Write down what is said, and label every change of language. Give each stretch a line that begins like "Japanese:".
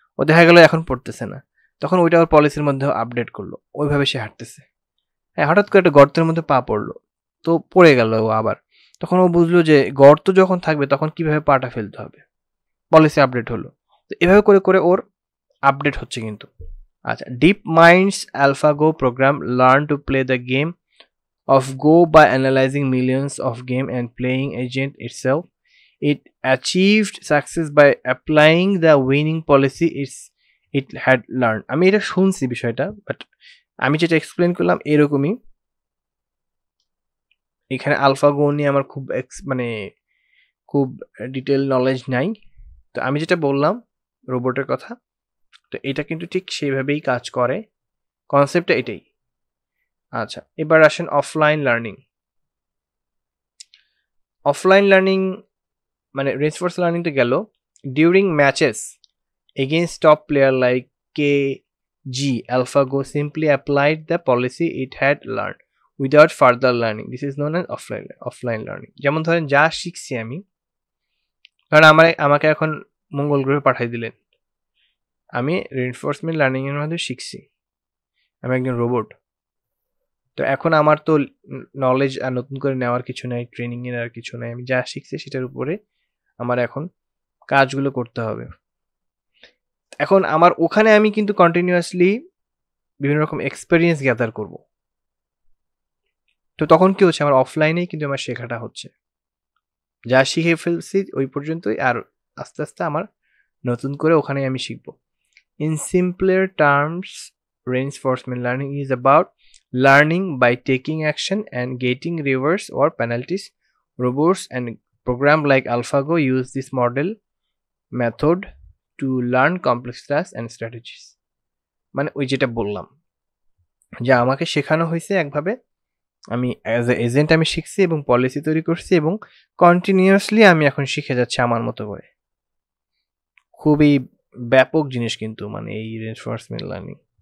Bangla: ও দেখা গেল এখন পড়তেছে না, তখন ওইটা ওর পলিসির মধ্যে আপডেট করলো, ওইভাবে সে হাঁটতেছে। হ্যাঁ, হঠাৎ করে একটা গর্তের মধ্যে পা পড়লো, তো পড়ে গেল ও আবার, তখন ও বুঝলো যে গর্ত যখন থাকবে তখন কিভাবে পাটা ফেলতে হবে, পলিসি আপডেট হলো। তো এভাবে করে করে ওর আপডেট হচ্ছে কিন্তু।
English: আচ্ছা, DeepMind's AlphaGo program learn to play the game of Go by analyzing millions of game and playing agent itself. It achieved success by applying the winning policy it had learned.
Bangla: আমি এটা শুনছি বিষয়টা, but আমি যেটা explain করলাম এরকমই। এখানে AlphaGo নিয়ে আমার মানে খুব ডিটেল নলেজ নাই। তো আমি যেটা বললাম রোবটের কথা, তো এটা কিন্তু ঠিক সেইভাবেই কাজ করে, কনসেপ্টটা এটাই। আচ্ছা, এবার আসেন অফলাইন লার্নিং। অফলাইন লার্নিং মানে
English: Reinforce লার্নিংটা গেল during matches against top player like KG AlphaGo simply applied the policy it had learned without further learning. This is known as offline learning.
Bangla: যেমন ধরেন যা শিখছি আমি, কারণ আমাকে এখন মঙ্গল গ্রহে পাঠাই দিলেন, আমি রিইনফোর্সমেন্ট লার্নিং এর মাধ্যমে শিখছি, আমি একজন রোবট। তো এখন আমার তো নলেজ আর নতুন করে নেওয়ার কিছু নাই, ট্রেনিং এর আর কিছু নাই, আমি যা শিখছি সেটার উপরে আমার এখন কাজগুলো করতে হবে। এখন আমার ওখানে আমি কিন্তু কন্টিনিউয়াসলি বিভিন্ন রকম এক্সপেরিয়েন্স গ্যাদার করব। তো তখন কি হচ্ছে, আমার অফলাইনেই কিন্তু আমার শেখাটা হচ্ছে, যা শিখে ফেলছি ওই পর্যন্তই, আর আস্তে আস্তে আমার নতুন করে ওখানে আমি শিখব।
English: In simpler terms reinforcement learning is about learning by taking action and getting rewards or penalties. Robots and programs like AlphaGo use this method to learn complex tasks and strategies.
Bangla: মানে ওই যেটা বললাম যে আমাকে শেখানো হয়েছে একভাবে, আমি অ্যাজ এ এজেন্ট আমি শিখছি এবং পলিসি তৈরি করছি এবং কন্টিনিউয়াসলি আমি এখন শিখে যাচ্ছি আমার মতো করে। খুবই ব্যাপক জিনিস কিন্তু মানে এই রিইনফোর্সমেন্ট লার্নিং।